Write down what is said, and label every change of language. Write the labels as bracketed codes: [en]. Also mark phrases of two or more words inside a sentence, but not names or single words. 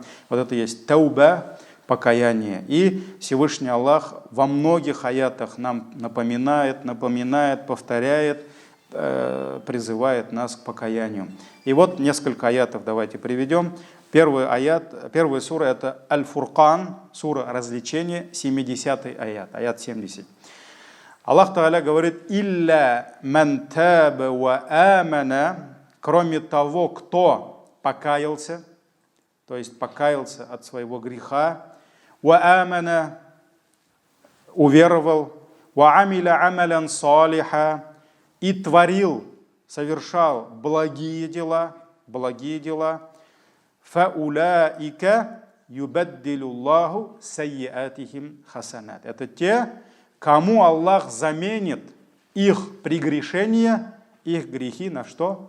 [ru] Вот это есть тауба, покаяние. И Всевышний Аллах во многих аятах нам напоминает, повторяет, призывает нас к покаянию. И вот несколько аятов давайте приведем. Первая сура – это Аль-Фуркан, сура развлечения, 70-й аят, аят 70. [ar] الله تعالى [ru] говорит: [ar] «إلا من تاب وآمن», [ru] кроме того, кто покаялся, то есть покаялся от своего греха, [ar] وآمن, уверовал, وعمل عملا صالحا, [ru] и творил, совершал благие дела, [ar] فأولئك يبدل الله سيئاتهم حسنات. [ru] Это те, кому Аллах заменит их прегрешения, их грехи на что?